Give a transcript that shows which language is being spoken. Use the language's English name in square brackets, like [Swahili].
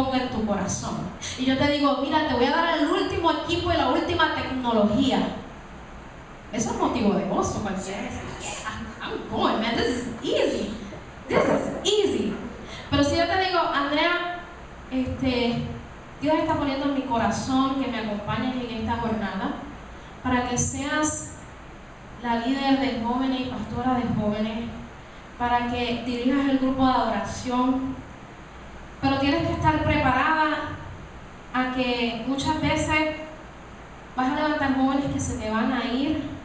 [Spanish] tu corazón. Y yo te digo, mira, te voy a dar el último equipo y la última tecnología. Eso es motivo de gozo. [English] I'm going, man, this is easy. This is easy. [Spanish] Pero si yo te digo, Andrea, Dios está poniendo en mi corazón que me acompañes en esta jornada para que seas la líder de jóvenes y pastora de jóvenes, para que dirijas el grupo de adoración, pero tienes que estar preparada a que muchas veces vas a levantar jóvenes que se te van a ir,